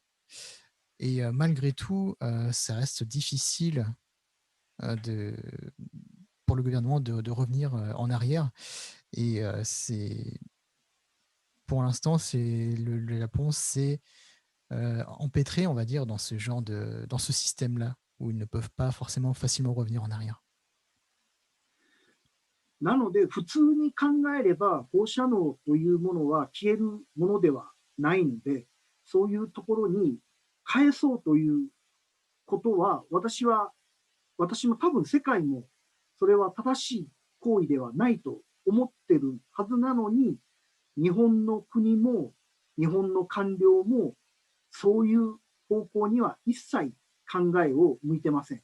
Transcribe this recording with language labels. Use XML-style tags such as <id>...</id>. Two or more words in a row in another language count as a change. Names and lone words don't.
<fr>Et malgré tout, ça reste difficile pour le gouvernement de revenir en arrière. Et pour l'instant, le Japon s'est empêtré, on va dire, dans dans ce système-là, où ils ne peuvent pas forcément facilement revenir en arrière.</fr> <ja>なので、普通に考えれば、放射能というものは消えるものではないので、そういうところに返そうということは、私も多分世界もそれは正しい行為ではないと思ってるはずなのに、日本の国も日本の官僚もそういう方向には一切考えを向いてません。</ja>